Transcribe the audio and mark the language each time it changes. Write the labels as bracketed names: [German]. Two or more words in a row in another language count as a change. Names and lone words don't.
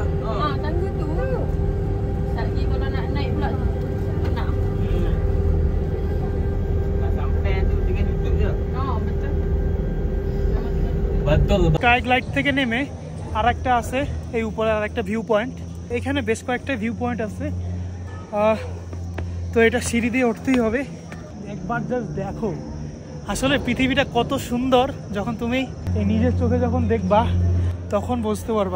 [Malay] Tangga tu. Tak lagi kalau nak naik pula nak. Nak sampai tu tinggal duduk je. Betul. Betul. [Bangla] স্কাই গ্লাইড থেকে নেমে আরেকটা আছে এই উপরে, আরেকটা [English] view point. [Bangla] এখানে বেশ কয়েকটা [English] view point [Bangla] আছে, তো এটা সিঁড়ি দিয়ে উঠতেই হবে। একবার জাস্ট দেখো আসলে পৃথিবীটা কত সুন্দর, যখন তুমি এই নিজের চোখে যখন দেখবা তখন বুঝতে পারবা।